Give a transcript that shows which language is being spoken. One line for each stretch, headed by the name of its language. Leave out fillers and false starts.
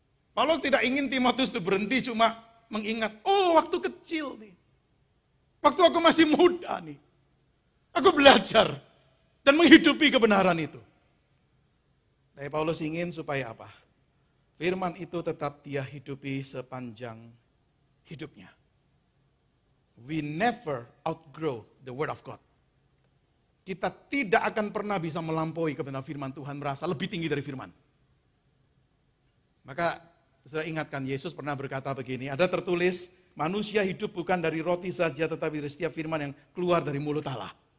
Indonesian: Paulus tidak ingin Timotius itu berhenti cuma mengingat, oh waktu kecil nih. Waktu aku masih muda nih. Aku belajar dan menghidupi kebenaran itu. Tapi Paulus ingin supaya apa? Firman itu tetap dia hidupi sepanjang hidupnya.
English: We never outgrow the word of God.
Indonesian: Kita tidak akan pernah bisa melampaui kebenaran firman Tuhan, merasa lebih tinggi dari firman. Maka saya ingatkan, Yesus pernah berkata begini, ada tertulis, manusia hidup bukan dari roti saja, tetapi dari setiap firman yang keluar dari mulut Allah.